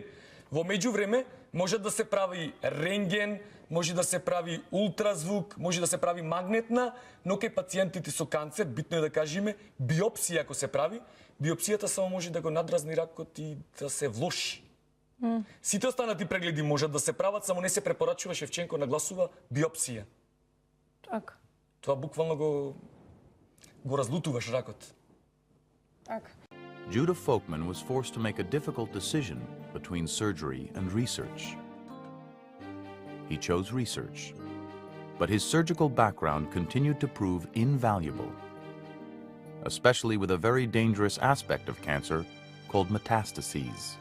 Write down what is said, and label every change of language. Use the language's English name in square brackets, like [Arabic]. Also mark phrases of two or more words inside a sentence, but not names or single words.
[Macedonian] Во меѓувреме може да се прави рентген, може да се прави ултразвук, може да се прави магнетна, но кај пациентите со канцер, битно е да кажеме, биопсија ако се прави, биопсијата само може да го надразни ракот и да се влоши. Сите останати прегледи можат да се прават, само не се препорачува, Шевченко нагласува, биопсија. Така. Тоа буквално го разлутуваш ракот. Така. [English] Judah Folkman was forced to make a difficult decision between surgery and research. He chose research, but his surgical background continued to prove invaluable, especially with a very dangerous aspect of cancer called metastases.